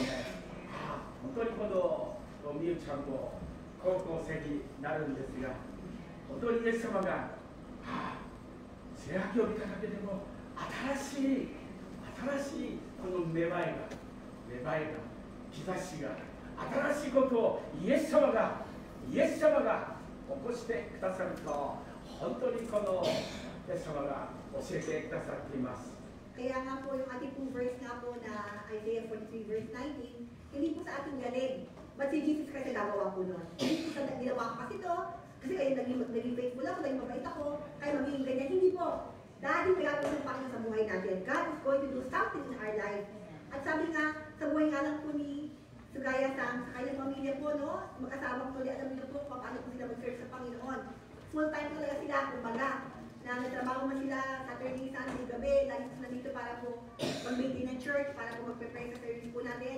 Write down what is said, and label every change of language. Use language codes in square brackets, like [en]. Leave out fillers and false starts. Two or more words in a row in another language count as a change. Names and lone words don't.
[ja] 本当にこのみゆちゃんも高校生になるんですが、本当にイエス様が聖白を見ただけでも新しいこの芽生えが兆しが、新しいことをイエス様が起こしてくださると、本当にこのイエス様が教えてくださっています。 [tl] Kaya nga po yung ating pong verse nga po na Isaiah 43 verse 19, hindi po sa ating galing. But si Jesus kasi nagawa po nun. Hindi po sa ginawa ko kasi ito, kasi kayo naging faithful ako, naging mabait ako, kaya magiging ganyan. Hindi po. Dahil may gagawin ng Panginoon sa buhay natin. [en] God is going to do something in our life. [tl] At sabi nga, sa buhay nga lang po ni Sugaya-san, sa kanyang pamilya po, no? Mag-asawang tuloy, alam niyo po kung paano po sila mag-serve sa Panginoon. [en] Full time [tl] talaga sila, kumbaga. Na nagtrabaho man sila [en] Saturday, Sunday, [tl] gabi, lagi sila nandito para po mag-maintain ng church, para po mag-prepare sa service po natin.